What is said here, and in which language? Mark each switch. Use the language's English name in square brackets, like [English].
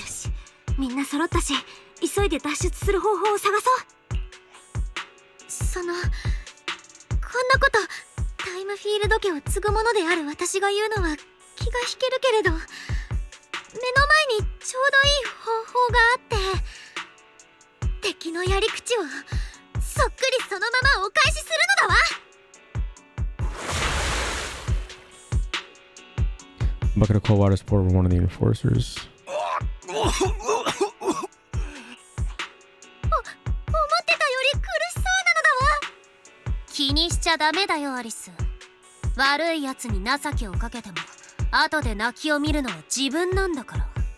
[Japanese] よし、みんな揃ったし、急いで脱出する方法を探そう。こんなことタイムフィールド家を継ぐものである私が言うのは気が引けるけれど、目の前にちょうどいい方法があって、敵のやり口をそっくりそのままお返しするのだわ。 [English] Bucket of cold water sport with one of the enforcers. [Japanese] 思ってたより苦しそうなのだわ。気にしちゃダメだよアリス。悪いやつに情けをかけても後で泣きを見るのは自分なんだから。